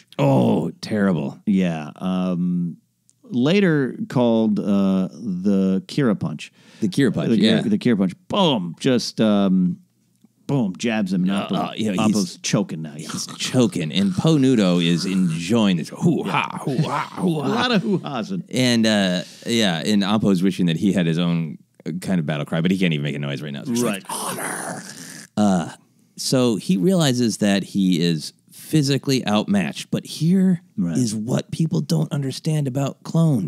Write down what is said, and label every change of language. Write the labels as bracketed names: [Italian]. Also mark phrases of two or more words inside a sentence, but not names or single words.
[English] Oh, terrible. Yeah. Later called the Kira punch. The Kira punch, The Kira punch. Boom. Just, boom, jabs him. Appo's choking now. He's choking. And Po Nudo is enjoying this. Hoo-ha, hoo-ha, hoo-ha. A lot of hoo-has. And, and Appo's wishing that he had his own kind of battle cry, but he can't even make a noise right now. So right. Honor. So he realizes that he is physically outmatched. But here is what people don't understand about clones.